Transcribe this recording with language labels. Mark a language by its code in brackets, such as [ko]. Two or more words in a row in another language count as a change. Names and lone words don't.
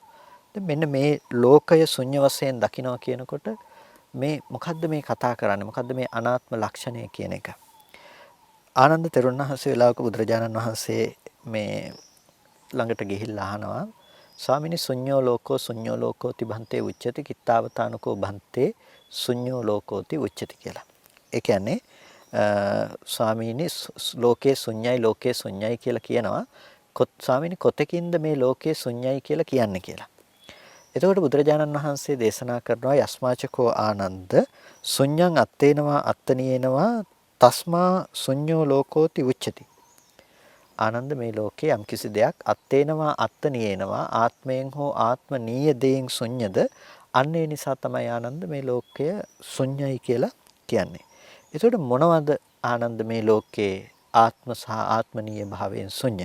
[si] දැන් මෙන්න මේ ලෝකය ශුන්‍ය වශයෙන් දකින්නවා කියනකොට මේ මොකද්ද මේ කතා කරන්නේ? මොකද්ද මේ අනාත්ම ලක්ෂණය කියන එක? ආනන්ද තෙරුන් වහන්සේ වෙලාවක බුදුරජාණන් වහන්සේ මේ ළඟට ගිහිල්ලා අහනවා ස්වාමිනී [pi] ශුන්‍යෝ ලෝකෝ තිබන්තේ උච්චති කිත්තාවතානකෝ බන්තේ ශුන්‍යෝ ලෝකෝති උච්චති [si] කියලා. ඒ කියන්නේ ස්වාමීනි ලෝකේ ශුන්‍යයි කියලා කියනවා. ස්වාමීනි කොතකින්ද මේ ලෝකේ ශුන්‍යයි කියලා කියන්නේ කියලා. එතකොට බුදුරජාණන් වහන්සේ දේශනා කරනවා [pi] යස්මාචකෝ ආනන්ද ශුන්‍යං අත්තේනවා අත්තනියේනවා තස්මා ශුන්‍යෝ ලෝකෝති උච්චති. [si] ආනන්ද මේ ලෝකේ යම් කිසි දෙයක් [pi] අත්තේනවා අත්තනියේනවා [si] ආත්මයෙන් හෝ ආත්මනීය දෙයෙන් ශුන්‍යද අන්න ඒ නිසා තමයි ආනන්ද මේ ලෝකය ශුන්‍යයි කියලා කියන්නේ. එතකොට මොනවද ආනන්ද මේ ලෝකේ ආත්ම සහ ආත්මනීය භාවයෙන් ශුන්‍ය?